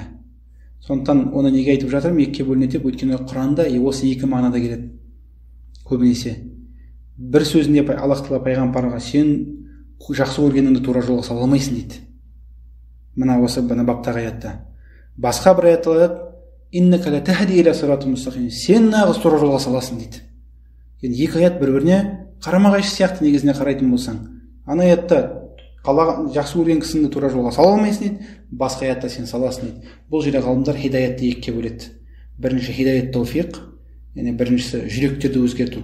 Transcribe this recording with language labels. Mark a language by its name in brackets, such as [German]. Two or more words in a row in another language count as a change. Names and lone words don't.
[Kazakh] Сондықтан оны неге айтып жатырмын? Екіге бөлінеді, өйткені Құранда осы екі мағынада келеді. Көбінесе бір сөзінде Аллах тағала пайғамбарға сен жақсы көргеніңді тура жолға сала алмайсың дейді. Мына осы баптағы аятта. Басқа бір аятта айтады: [Arabic] إنك لتهدي إلى صراط مستقيم. [Kazakh] Сен нағыз тура жолға саласың дейді. Енді екі аят бір-біріне қарама-қайшы сияқты негізіне қарайтын болсаң. Ана аятта жақсы көрген кісіңді тура жолға сала алмайсың дейді, басқа аятта сен саласың дейді. Бұл жерде ғалымдар хидаятты екіге бөледі. Бірінші хидаят тауфиқ, яғни біріншісі жүректерді өзгерту.